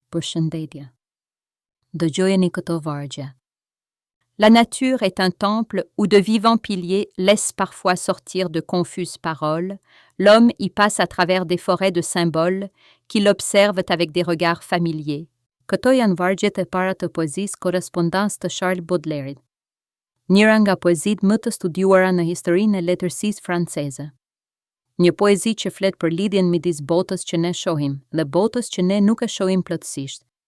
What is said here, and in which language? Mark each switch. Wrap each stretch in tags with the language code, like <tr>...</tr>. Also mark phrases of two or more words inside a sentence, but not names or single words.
<sq>Përshëndetje. Dëgjojeni këto vargje.</sq> <fr>La nature est un temple où de vivants piliers laissent parfois sortir de confuses paroles. L'homme y passe à travers des forêts de symboles qui l'observent avec des regards familiers.</fr> <sq>Këto janë vargjet e para të poezisë Korrespondance të Charles Baudelaire, njëra nga poezitë më të studiuara në historinë e letërsisë franceze. Një poezi që flet për lidhjen midis botës që ne shohim dhe botës që ne nuk e shohim plotësisht.</sq>